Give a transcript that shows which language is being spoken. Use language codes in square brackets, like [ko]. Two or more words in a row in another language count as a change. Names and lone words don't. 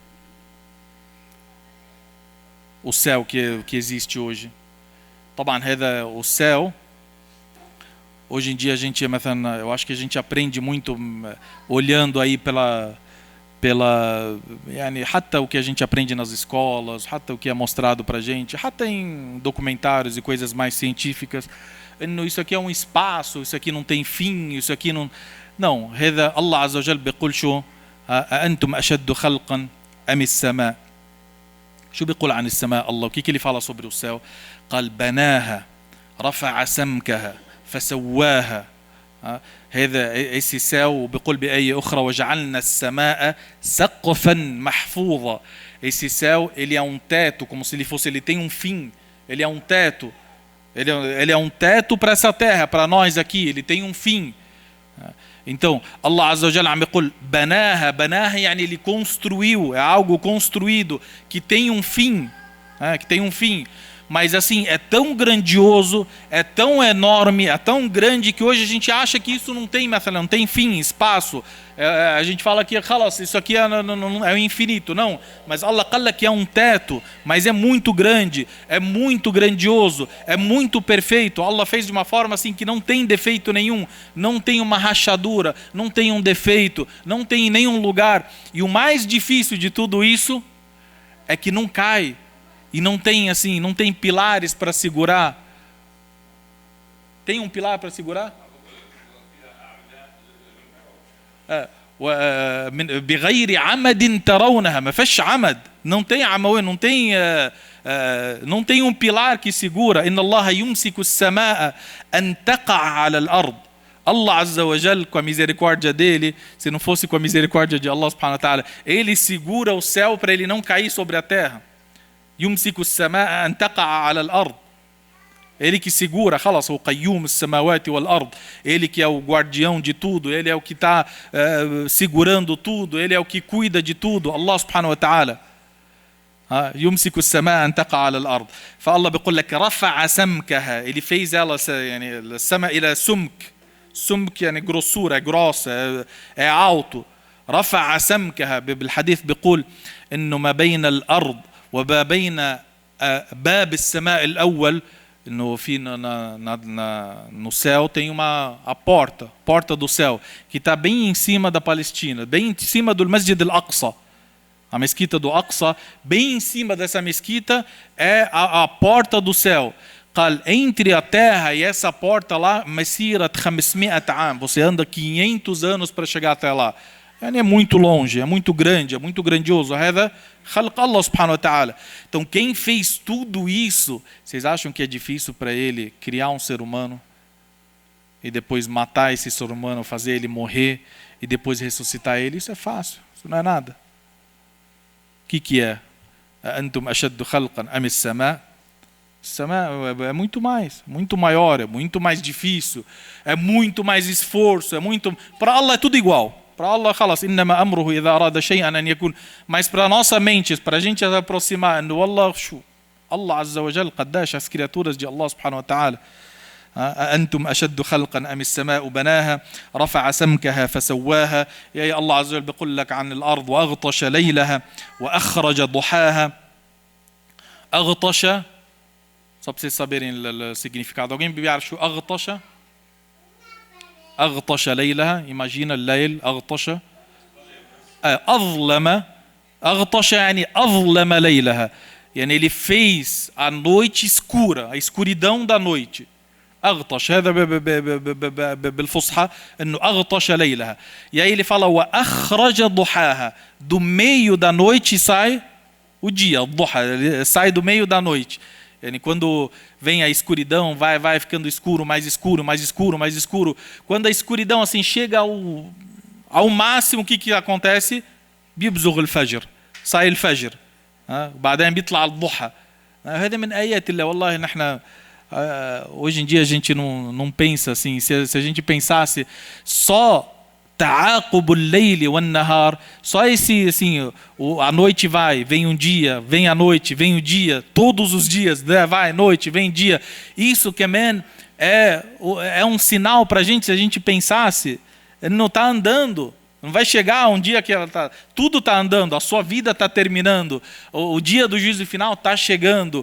[pt] O céu que existe hoje. [ar] طبعا هذا [pt] o céu. Hoje em dia a gente, eu acho que a gente aprende muito olhando aí pela [ar] يعني حتى [pt] o que a gente aprende nas escolas, حتى o que é mostrado para a gente, حتى em documentários e coisas mais científicas. Isso aqui é um espaço, isso aqui não tem fim, isso aqui não. Não, [ar] هذا الله عز وجل بيقول شو أأنتم أشد خلقا أم السماء. شو بيقول عن السماء الله؟ وكيف اللي فعل [pt] sobre o céu؟ [ar] قال بناها رفع سمكها فسواها. هذا [pt] esse céu [ar] بيقول بآية أخرى وجعلنا السماء سقفا محفوظا. [pt] Esse céu ele é um teto, como se ele tem um fim. Ele é um teto. Ele é um teto para essa terra, para nós aqui. Ele tem um fim. Então, [ar] الله عز وجل عم يقول بناها يعني [pt] ele construiu, é algo construído que tem um fim, que tem um fim. Mas assim, é tão grandioso, é tão enorme, é tão grande que hoje a gente acha que isso não tem fim, espaço. A gente fala que isso aqui é o infinito. Não, mas Allah fala que é um teto, mas é muito grande, é muito grandioso, é muito perfeito. Allah fez de uma forma assim que não tem defeito nenhum, não tem uma rachadura, não tem um defeito, não tem nenhum lugar. E o mais difícil de tudo isso é que não cai. E não tem pilares para segurar. Tem um pilar para segurar? [ar] بغير عمد ترونها, ما فيش عمد, [pt] não tem عمود, não tem um pilar que segura. [ar] إن الله يمسك السماء أن تقع على الأرض. الله عز وجل, [pt] com a misericórdia dele, se não fosse com a misericórdia de [ar] الله سبحانه وتعالى, [pt] ele segura o céu para ele não cair sobre a terra. [ar] يمسك السماء أن تقع على الأرض. [pt] Ele que segura, [ar] خلاص هو قيوم السماوات والأرض. [pt] Ele que é o guardião de tudo, ele é o que está segurando tudo, ele é o que cuida de tudo. [ar] الله سبحانه وتعالى. يمسك السماء أن تقع على الأرض. فالله بيقول لك رفع سمكها. [pt] Ele fez ela, [ar] يعني السماء إلى سمك يعني [pt] grossura, é grossa, é alto. [ar] رفع سمكها. بالحديث بيقول إنه ما بين الأرض وما بين باب السماء الأول [pt] no no céu tem a porta do céu, que está bem em cima da Palestina, bem em cima do Masjid al-Aqsa, a mesquita do Aqsa, bem em cima dessa mesquita é a porta do céu. قال entre a terra e essa porta lá, [ar] مسيرة 500 عام, [pt] você anda 500 anos para chegar até lá. É muito longe, é muito grande, é muito grandioso. هذا خلق الله سبحانه وتعالى. Então quem fez tudo isso, vocês acham que é difícil para ele criar um ser humano e depois matar esse ser humano, fazer ele morrer e depois ressuscitar ele? Isso é fácil, isso não é nada. O que é? [ar] أنتم أشد خلقا أم السماء? [pt] É muito mais, muito maior, é muito mais difícil, é muito mais esforço, é muito. Para Allah é tudo igual. Para Allah, [ar] خلاص إنما أمره إذا أراد شيئا أن يكون. [pt] Mas para nossa mente, para a gente se aproximar, [ar] الله، الله عز وجل, قداش [pt] as criaturas de [ar] الله سبحانه وتعالى. أنتم أشد خلقا أم السماء بناها رفع سمكها فسواها. يا الله عز وجل بيقول لك عن الأرض وأغطش ليلها وأخرج ضحاها. أغطش, [pt] só para vocês saberem o significado. [ar] Alguém بيعرف شو أغطش؟ أغطش ليلها, imagina الليل أغطش أظلم. أغطش يعني أظلم ليلها, يعني [pt] ele fez a noite escura, a escuridão da noite. [ar] أغطش, هذا بالفصحى إنه أغطش ليلها. [pt] E aí ele fala [ar] وأخرج ضحاها, [pt] do meio da noite sai o dia, o duha, sai do meio da noite. E quando vem a escuridão, vai ficando escuro, mais escuro, mais escuro, mais escuro. Quando a escuridão assim chega ao máximo, o que acontece? [ar] بيبزغ الفجر, sai الفجر, بعدين بيطلع الضحى. هذا من آيات الله. والله نحن [pt] hoje em dia a gente não pensa assim. Se a gente pensasse só [ar] تعاقب الليل والنهار, [pt] só esse assim, a noite vai, vem um dia, vem a noite, vem o dia, todos os dias, vai noite, vem dia. Isso que é um sinal para a gente. Se a gente pensasse, ele não está andando, não vai chegar um dia que tudo está andando, a sua vida está terminando, o dia do juízo final está chegando.